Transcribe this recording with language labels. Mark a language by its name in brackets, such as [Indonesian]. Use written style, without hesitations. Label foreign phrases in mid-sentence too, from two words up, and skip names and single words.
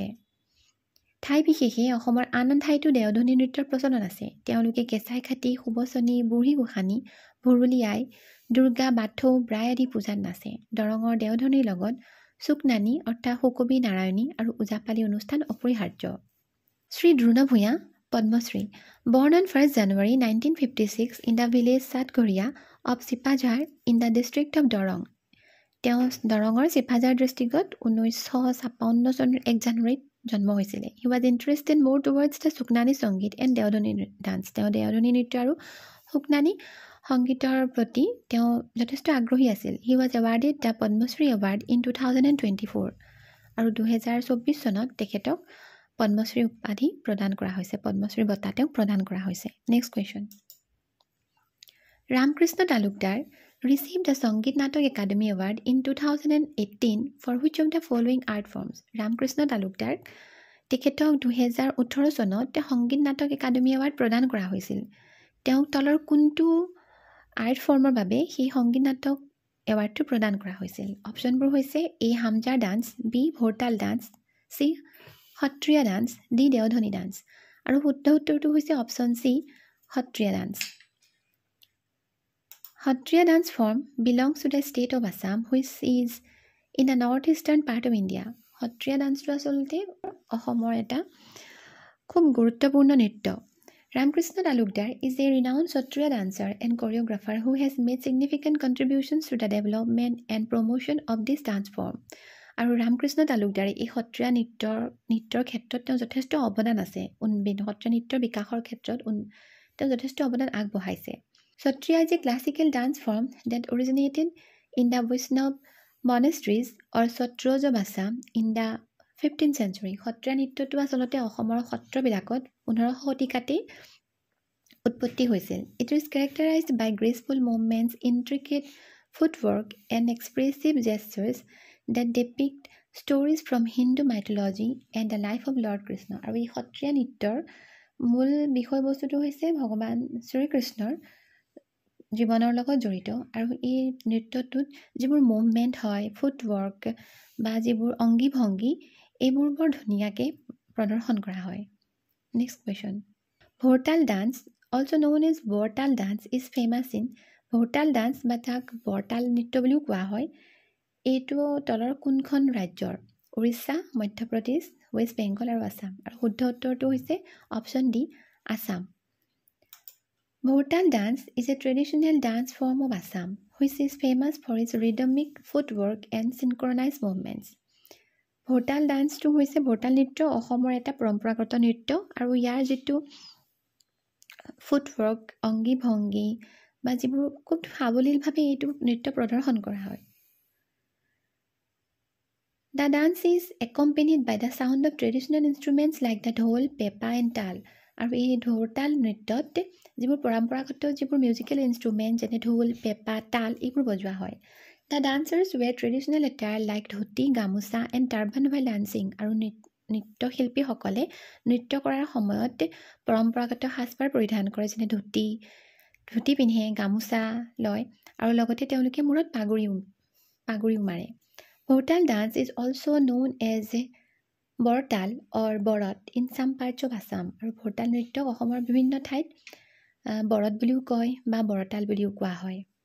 [Assamese] ঠাই বিশেষে অসমৰ আন আন ঠাইতো দেওধনী নৃত্যৰ প্ৰচলন আছে। তেওঁলোকে কেঁচাই খাটি, সুবচনী, বুঢ়ী গোসানী, ভুৰুলি আই, দুৰ্গা, বাথৌ, ব্ৰাই আদি পূজাত নাচে। দৰঙৰ দেওধনীৰ লগত চুকনানী অৰ্থাৎ সুকবি নাৰায়ণী আৰু ওজাপালি অনুষ্ঠান অপৰিহাৰ্য। শ্ৰী দ্ৰোণ ভূঞা, পদ্মশ্ৰী, [English] born on 1st January 1956 in the village Satghariya of Sipajar in the district of Dorong. [Assamese] তেওঁ দৰঙৰ চিপাঝাৰ ডিষ্ট্ৰিক্টত 1956 চনৰ 1 জানুৱাৰীত জন্ম হৈছিলে। [English] He was interested more towards the Suknani Sangeet and দেওধনী ডান্স। [Assamese] তেওঁ দেওধনী নৃত্য আৰু সুকনানী সংগীতৰ প্ৰতি তেওঁ যথেষ্ট আগ্ৰহী আছিল। [English] He was awarded the Padma Shri Award in 2024 [Assamese] আৰু 2024 চনত তেখেতক পদ্মশ্ৰী উপাধি প্ৰদান কৰা হৈছে, পদ্মশ্ৰী বঁটা তেওঁক প্ৰদান কৰা হৈছে। [English] next question. ৰামকৃষ্ণ তালুকদাৰ received the Sangeet Natak Academy Award in 2018 for which of the following art forms? [Assamese] ৰামকৃষ্ণ তালুকদাৰ তেখেতক 2018 চনত সংগীত নাটক একাডেমি এৱাৰ্ড প্ৰদান কৰা হৈছিল। তেওঁক তলৰ কোনটো আৰ্ট ফৰ্মৰ বাবে সেই সংগীত নাটক এৱাৰ্ডটো প্ৰদান কৰা হৈছিল? অপশ্যনবোৰ হৈছে এ হামজাৰ ডান্স, বি ভোৰতাল ডান্স, চি সত্ৰীয়া ডান্স, ডি দেওধনী ডান্স আৰু শুদ্ধ উত্তৰটো হৈছে অপশ্যন চি সত্ৰীয়া ডান্স। [English] Satriya dance form belongs to the state of Assam which is in the northeastern part of India. [Assamese] সত্ৰীয়া ডান্সটো আচলতে অসমৰ এটা খুব গুৰুত্বপূৰ্ণ নৃত্য। [English] ৰামকৃষ্ণ তালুকদাৰ is a renowned সত্ৰীয়া dancer and choreographer who has made significant contributions to the development and promotion of this dance form. [Assamese] আৰু ৰামকৃষ্ণ তালুকদাৰে এই সত্ৰীয়া নৃত্যৰ ক্ষেত্ৰত তেওঁ যথেষ্ট অৱদান আছে। সত্ৰীয়া নৃত্যৰ বিকাশৰ ক্ষেত্ৰত তেওঁ যথেষ্ট অৱদান আগবঢ়াইছে। [English] Satriya is a classical dance form that originated in the Vaishnav monasteries or Satras of Assam in the 15th century. [Assamese] সত্ৰীয়া নৃত্যটো আচলতে অসমৰ সত্ৰবিলাকত 15শ শতিকাতে উৎপত্তি হৈছিল। [English] It is characterized by graceful movements, intricate footwork and expressive gestures that depict stories from Hindu mythology and the life of Lord Krishna. [Assamese] আৰু এই সত্ৰীয়া নৃত্যৰ মূল বিষয়বস্তুটো হৈছে ভগৱান শ্ৰীকৃষ্ণৰ জীৱনৰ লগত জড়িত আৰু এই নৃত্যটোত যিবোৰ মুভমেণ্ট হয় ফুটৱৰ্ক বা যিবোৰ অংগী ভংগী এইবোৰ বৰ ধুনীয়াকৈ প্ৰদৰ্শন কৰা হয় [English] next question Bhortal dance also known as Bortal dance is famous in Bhortal dance [Assamese] বা তাক বৰতাল নৃত্য বুলিও কোৱা হয় এইটো তলৰ কোনখন ৰাজ্যৰ উৰিষ্যা মধ্যপ্ৰদেশ ৱেষ্ট বেংগল আৰু আছাম আৰু শুদ্ধ উত্তৰটো হৈছে অপশ্যন ডি আছাম [English] Bhortal dance is a traditional dance form of Assam, which is famous for its rhythmic footwork and synchronized movements. [Assamese] Bhortal dance to হৈছে ভোৰতাল নৃত্য অসমৰ এটা পৰম্পৰাগত নৃত্য আৰু ইয়াৰ যিটো ফুটৱৰ্ক অংগী ভংগী বা যিবোৰ খুব সাৱলীলভাৱে এইটো নৃত্য প্ৰদৰ্শন কৰা হয় [English] The dance is accompanied by the sound of traditional instruments like the dhol, pepa and tal. [Assamese] আৰু এই ঢোৰতাল নৃত্যত যিবোৰ পৰম্পৰাগত যিবোৰ [English] musical instrument [Assamese] যেনে ঢোল পেঁপা তাল এইবোৰ বজোৱা হয় [English] the dancers wear traditional attire like ধুতি গামোচা and turban while dancing [Assamese] আৰু নৃত্যশিল্পীসকলে নৃত্য কৰাৰ সময়ত পৰম্পৰাগত সাজপাৰ পৰিধান কৰে যেনে ধুতি পিন্ধে গামোচা লয় আৰু লগতে তেওঁলোকে মূৰত পাগুৰিও মাৰে [English] Bhortal dance is also known as Bortal or Borot in some parts of Assam [Assamese] আৰু ভোৰতাল নৃত্যক অসমৰ বিভিন্ন ঠাইত বৰত বুলিও কয় বা বৰতাল বুলিও কোৱা হয়